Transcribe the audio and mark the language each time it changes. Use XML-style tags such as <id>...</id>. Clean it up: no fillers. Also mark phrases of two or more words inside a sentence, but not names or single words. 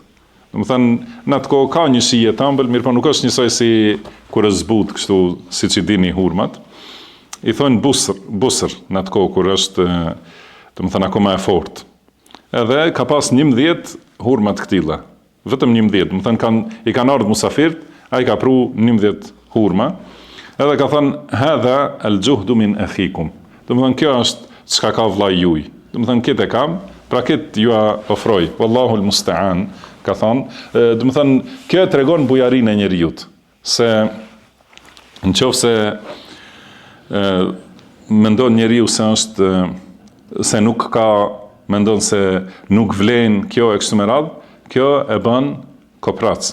<sq>Do të thënë, në atë kohë ka një shije të ëmbël, mirë po nuk është njësoj si kur është zbut kështu, siç i dini hurmat. I thonë busër në atë kohë kur është, do të thënë, akoma e fortë. Edhe ka pas 11 hurma të këtilla. Vetëm 11, do të thënë i kanë ardhur musafirët, ai ka pru 11 hurma. Edhe ka thënë</sq> <ar>هذا الجهد من أخيكم.</ar> <sq>Do të thënë kjo është çka ka vllai juaj. Do të thënë këtë e kam, pra këtë ju ofroj.</sq> <ar>والله المستعان,</ar> <sq>ka thënë. Do të thënë kjo tregon bujarinë e njerëzit, se nëse mendon njeriu se është se nuk ka, mendon se nuk vlen kjo e kështu me radhë, kjo e bën koprac.</sq>